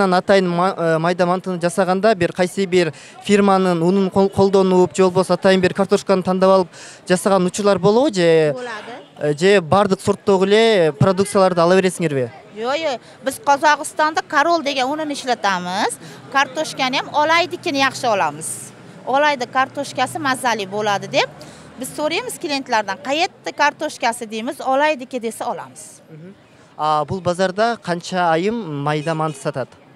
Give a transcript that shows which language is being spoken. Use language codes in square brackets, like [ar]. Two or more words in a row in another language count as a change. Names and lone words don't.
[ky] анан атайын майда мантыны жасаганда бир кайсы бир фирманын унун колдонуп, же болбосо атайын бир картошканы тандап алып жасаган учурлар болобу же? Болду. Же бардык сорттогу эле продукцияларды ала бересиңерби? [uz] Yo'q, biz Qozog'istonda Karol degan unini ishlatamiz. Kartoshkani ham olaydikini yaxshi olamiz. Olaydi kartoshkasi mazali bo'ladi deb biz so'raymiz klientlardan, qayerda kartoshkasi deymiz, olaydiki desa olamiz. [ky] Бул базарда канча айым майда манты сатат?